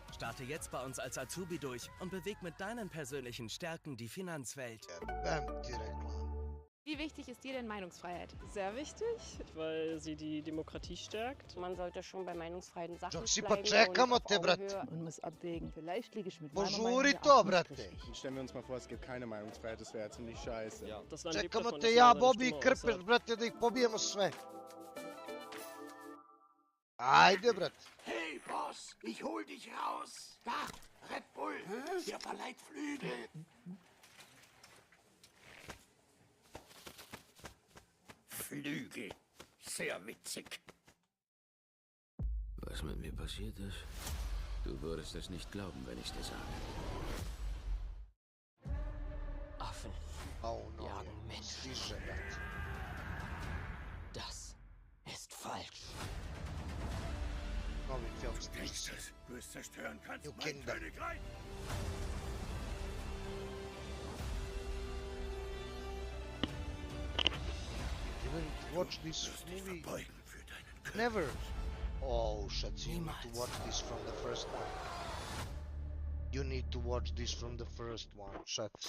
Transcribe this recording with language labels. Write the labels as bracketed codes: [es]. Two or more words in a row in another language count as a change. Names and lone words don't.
[de] Starte jetzt bei uns als Azubi durch und beweg mit deinen persönlichen Stärken die Finanzwelt. Wie wichtig ist dir denn Meinungsfreiheit? Sehr wichtig, weil sie die Demokratie stärkt. Man sollte schon bei Meinungsfreiheit Sachen [hr] Počekamo te, brate. [de] Man muss abwägen, vielleicht liege ich mit [hr] Požuri to, brate. [de] Stellen wir uns mal vor, es gibt keine Meinungsfreiheit, das wäre ziemlich scheiße. Ja, [hr] Čekamo te ja, Bobby i Krpeš, brate, da ih pobijemo sve. Ajde, brate. [de] Hey, Boss, ich hol dich raus. Da, Red Bull, der verleiht Flügel. Lüge. Sehr witzig. Was mit mir passiert ist? Du würdest es nicht glauben, wenn ich dir sage. Affen jagen Menschen. Das ist falsch. Nächstes, du es zerstören kannst, mein Königreich. [en] Didn't watch this movie. Never. Oh, Schatzi, you need to watch this from the first one. You need to watch this from the first one, Schatzi.